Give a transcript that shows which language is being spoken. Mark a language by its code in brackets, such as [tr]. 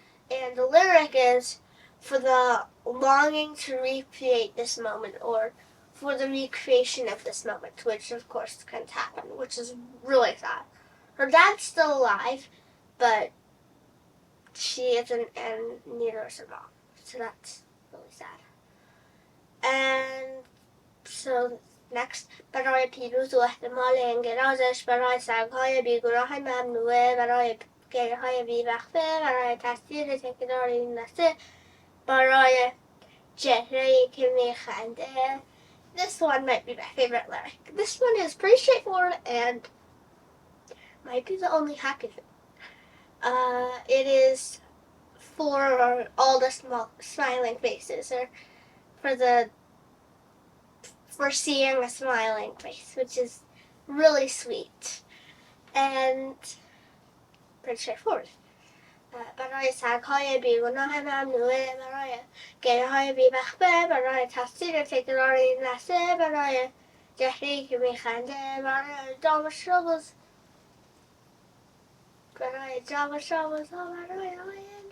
[en] And the lyric is, for the longing to recreate this moment, or for the recreation of this moment, which of course can't happen, which is really sad. Her dad's still alive, but she isn't, and neither is her mom. So that's really sad. And so next, [fa] برای پیروز و احتمال انقراضش، برای سگ‌های بیگناه ممنوعه، برای گریه‌های بی‌وقفه، برای تصویر تکرار این لحظه، برای چهره‌ای که میخنده. [en] This one might be my favorite lyric. This one is pretty straightforward, and might be the only happy thing. It is for all the small smiling faces, or for seeing a smiling face, which is really sweet and pretty straightforward. [fa] برای سگ‌های بیگناه ممنوعه، برای گریه‌های بی‌وقفه، برای تفسیر تکرار این لحظه، برای جهری که میخنده، برای جام شبز، برای جام شبز ها، برای آینده.